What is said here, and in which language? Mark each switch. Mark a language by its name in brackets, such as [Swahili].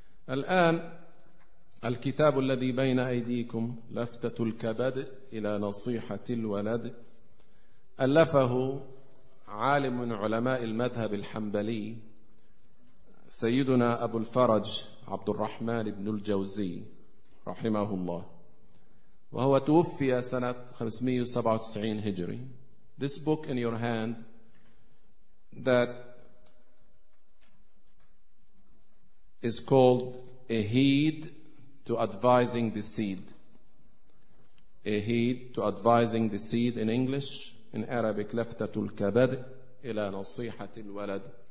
[Arabic] الآن الكتاب الذي بين أيديكم لفتة الكبد إلى نصيحة الولد، ألفه عالم من علماء المذهب الحنبلي سيدنا أبو الفرج عبد الرحمن بن الجوزي رحمه الله، وهو توفي سنة 597 هجري. [English] This book in your hand that is called A Heed to Advising the Seed. A Heed to Advising the Seed in English. In Arabic, [Arabic] لفتة الكبد إلى نصيحة الولد.